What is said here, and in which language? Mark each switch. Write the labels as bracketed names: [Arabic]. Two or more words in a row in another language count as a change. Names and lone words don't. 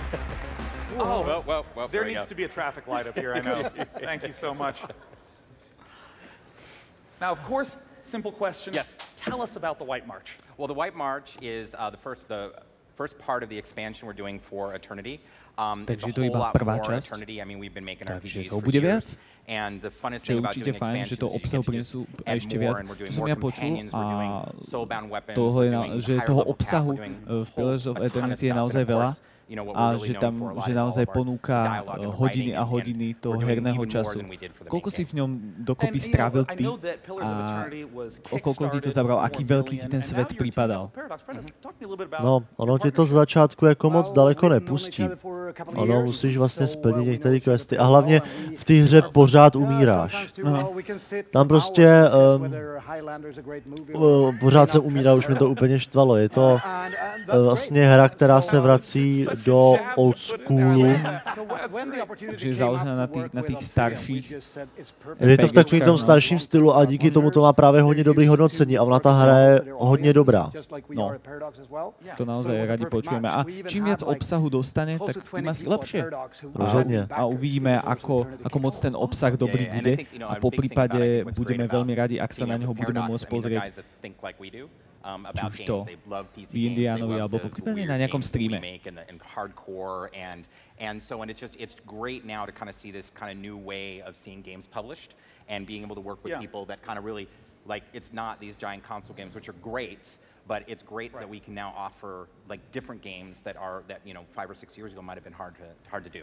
[English] Well, there needs to be a traffic light up here, I know. Thank you so much. Now, of course, simple question. Yes. Tell us about the White March. Well, the White March is the first part of the expansion we're doing for Eternity. [Slovak] Takže to iba prvá časť, takže toho bude viac. Čo je určite fajn, že to obsahu prinesú ešte viac. Čo som ja počul, a že toho obsahu v Pillars of Eternity je naozaj veľa, a že naozaj ponúka hodiny a hodiny toho herného času. Koľko si v ňom dokopy strávil ty a koľko ti to zabral? Aký veľký ti ten svet pripadal? No, [Czech] ono ti to z začátku jako moc daleko nepustí. Ono musíš vlastně splnit některé questy a hlavně v té hře pořád umíráš. Tam prostě pořád jsem umíral, už mě to úplně štvalo. Je to vlastně hra, která se vrací do [English] old schoolu. [Czech] Takže je založená na těch starších. Je to v takovém tom starším stylu a díky tomu to má právě hodně dobrý hodnocení a ona ta hra je hodně dobrá. [Slovak] No, to naozaj radi počujeme. A čím viac obsahu dostane, tak tým asi lepšie. [Czech] Rozhodně. [Slovak] A uvidíme, ako moc ten obsah dobrý bude. A po prípade budeme veľmi radi, ak sa na neho budeme môcť pozrieť. Či už to v Indianovi, alebo po prípade na nejakom streame. [English] And so, it's great now to kind of see this kind of new way of seeing games published and being able to work with people that kind of really, like, it's not these giant console games, which are great, but it's great that we can now offer like different games that 5 or 6 years ago might have been hard to do.